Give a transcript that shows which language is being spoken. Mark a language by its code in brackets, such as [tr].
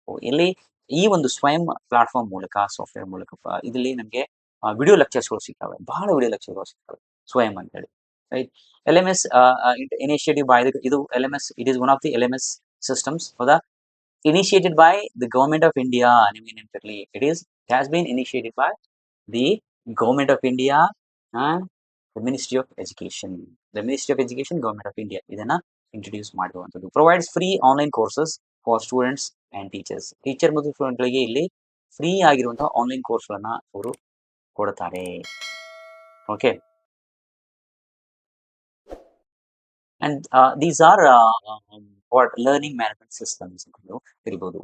[kn] ಇಲ್ಲಿ ಈ ಒಂದು ಸ್ವಯಂ ಪ್ಲಾಟ್ಫಾರ್ಮ್ ಮೂಲಕ, ಸಾಫ್ಟ್ವೇರ್ ಮೂಲಕ ಇದರಲ್ಲಿ ನಮಗೆ ವಿಡಿಯೋ ಲೆಕ್ಚರ್ಸ್ಗಳು ಸಿಗ್ತವೆ, ಬಹಳ ವಿಡಿಯೋ ಲೆಕ್ಚರ್ಗಳು ಸಿಗ್ತವೆ ಸ್ವಯಂ ಅಂತ ಹೇಳಿ. [en] Right, LMS initiative by ಇದು LMS, it is one of the LMS systems for the initiated by the government of India. It has been initiated by the government of India and the Ministry of Education. The Ministry of Education, government of India [kn] ಇದನ್ನ introduce ಮಾಡುವಂಥದ್ದು. [en] Provides free online courses for students and teachers. [kn] Teacher ಮತ್ತು ಸ್ಟೂಡೆಂಟ್ಗಳಿಗೆ ಇಲ್ಲಿ free ಆಗಿರುವಂತಹ online ಕೋರ್ಸ್ಗಳನ್ನು ಅವರು ಕೊಡ್ತಾರೆ. [en] okay, and these are what learning management systems [kn] ಅಂತ ಇರ್ಬೋದು.